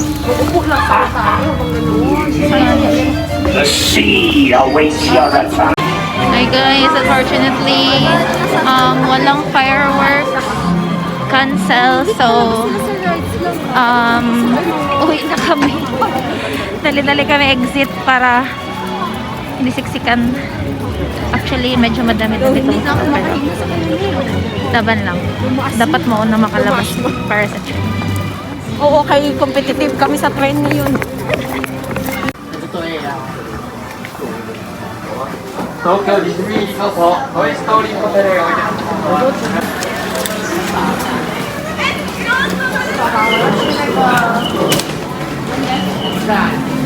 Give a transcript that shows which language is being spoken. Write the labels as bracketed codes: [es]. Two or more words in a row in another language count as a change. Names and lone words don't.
[en] The sea awaits your return. Hi guys, unfortunately, [tl] walang fireworks. Cancel, so, uwi na kami. Dali-dali kami exit para hindi siksikan. Actually, medyo madami-dami itong pero laban lang. Dapat mauna makalabas para sa train. Oo, kay competitive kami sa train ngayon. [ja] 東京ディズニーリゾートトイ・ストーリーホテルへおいでください。 [tl] Sa